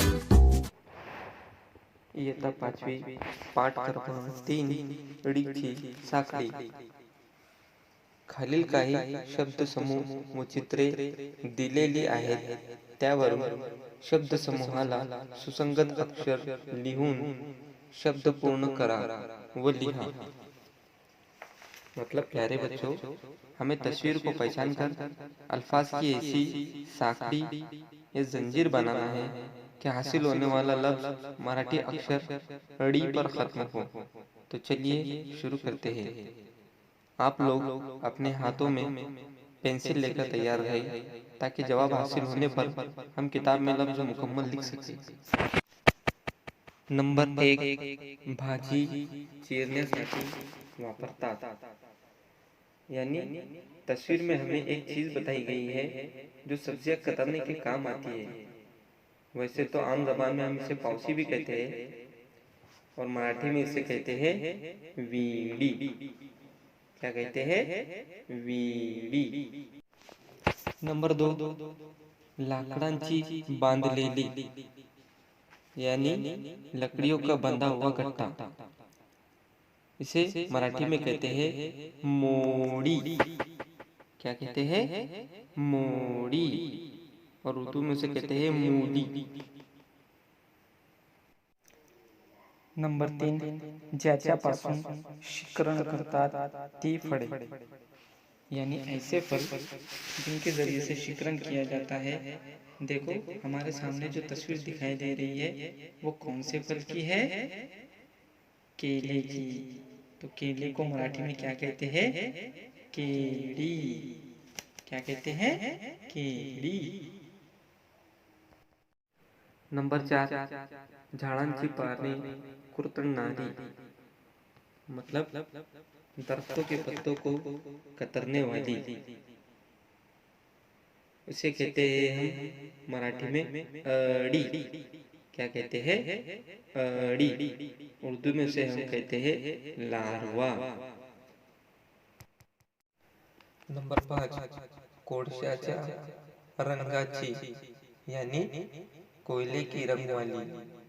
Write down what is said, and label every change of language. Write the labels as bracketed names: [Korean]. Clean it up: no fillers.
[Marathi] इयत्ता 5वी पाठ क्रमांक 3 ळीची साखळी. खालील काही शब्दसमूह व चित्रे दिलेली आहेत. त्यावरून शब्दसमूहाला सुसंगत अक्षर लिहून शब्द पूर्ण करा व लिहा. [Hindi] मतलब प्यारे बच्चों, हमें तस्वीर को पहचान कर अल्फाज की ऐसी साखड़ी या जंजीर बनाना है कि हासिल होने वाला लफ्ज मराठी अक्षर ड़ी पर खत्म हो. तो चलिए शुरू करते हैं. आप लोग अपने हाथों में पेंसिल लेकर तैयार रहे ताकि जवाब हासिल होने पर हम किताब में लफ्ज मुकम्मल लिख सकें. [Marathi] नंबर 1, भाजी चीरण्यासाठी वापरतात. [Hindi] यानी तस्वीर में हमें एक चीज बताई गई है जो सब्जियां कतरने के काम आती है. वैसे तो आम जबान में हम इसे पावसी भी कहते हैं और मराठी में इसे कहते हैं वीडी. क्या कहते हैं? वीडी. नंबर 2, [Marathi] लाकडांची बांधलेली [Hindi] यानी लकड़ियों का बंधा हुआ गट्टा. इसे मराठी में कहते हैं मोड़ी. क्या कहते हैं? मोड़ी. और उर्दू में उसे कहते हैं मूली. [Marathi] नंबर 3, ज्याच्यापासून शिकरण करतात ती फळे. [Hindi] यानी ऐसे फल जिनके जरिए से शिकरण किया जाता है. देखो हमारे सामने जो तस्वीर दिखाई दे रही है वो कौन से फल की है? केले की. तो केले को मराठी में क्या कहते हैं? केड़ी. क्या कहते हैं? केड़ी. [Marathi] नंबर 4, झाडांची पाने कुरतडणारी. [Hindi] मतलब दरख्तों के पत्तों को कतरने वाली. इसे कहते हैं हम मराठी में अड़ी. क्या कहते हैं? अड़ी. उर्दू में उसे हम कहते हैं लार्वा. नंबर 5, [Marathi] कोळशाच्या रंगाची [Hindi] यानी कोयले की रंग वाली.